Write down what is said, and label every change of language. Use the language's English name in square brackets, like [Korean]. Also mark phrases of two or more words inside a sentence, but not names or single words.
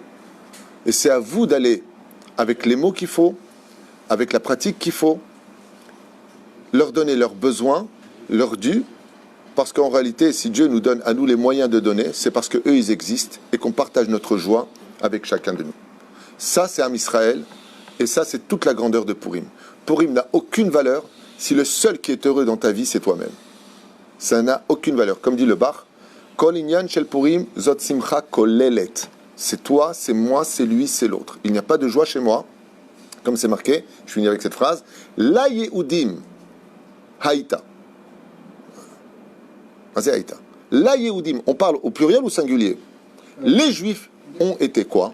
[French] Et c'est à vous d'aller, avec les mots qu'il faut, avec la pratique qu'il faut, leur donner leurs besoins, leurs dû, parce qu'en réalité, si Dieu nous donne à nous les moyens de donner, c'est parce qu'eux, ils existent et qu'on partage notre joie avec chacun de nous. Ça, c'est Am Israël, et ça, c'est toute la grandeur de Purim. Purim n'a aucune valeur si le seul qui est heureux dans ta vie, c'est toi-même. Ça n'a aucune valeur. Comme dit le Bach, [Hebrew] כל ענין של פורים זו שמחה כוללת. [French] C'est toi, c'est moi, c'est lui, c'est l'autre. Il n'y a pas de joie chez moi, comme c'est marqué, je finis avec cette phrase, [Hebrew] ליהודים היתה. [French] C'est haïta. [Hebrew] ליהודים, [French] on parle au pluriel ou au singulier? Les Juifs ont été quoi?